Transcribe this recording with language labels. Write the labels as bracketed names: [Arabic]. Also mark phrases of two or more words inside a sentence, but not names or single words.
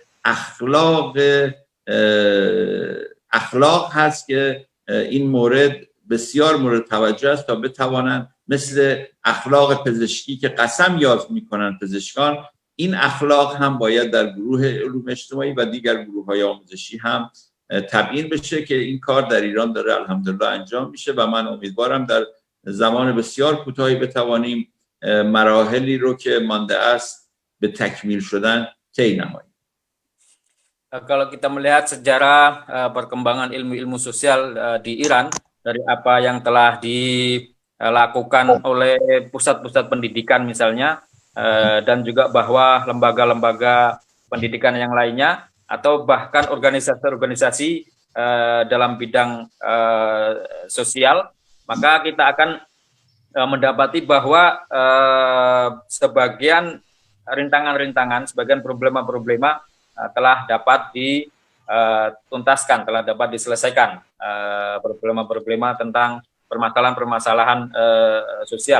[Persian] اخلاق هست که این مورد بسیار مورد توجه است تا بتوانند مثل اخلاق پزشکی که قسم یاد میکنن پزشکان، این اخلاق هم باید در گروه علوم اجتماعی و دیگر گروه‌های آموزشی هم تبیین بشه که این کار در ایران داره الحمدلله انجام میشه و من امیدوارم در زمان بسیار کوتاهی بتوانیم مراحلی رو که مانده است به تکمیل شدن طی نماییم. [Indonesian] Kalau kita melihat sejarah perkembangan ilmu-ilmu sosial di Iran, dari apa yang telah dilakukan oleh pusat-pusat pendidikan misalnya, dan juga bahwa lembaga-lembaga pendidikan yang lainnya, atau bahkan organisasi-organisasi dalam bidang sosial, maka kita akan mendapati bahwa sebagian rintangan-rintangan, sebagian problema-problema telah dapat dituntaskan, telah dapat diselesaikan, problema-problema tentang permasalahan-permasalahan sosial.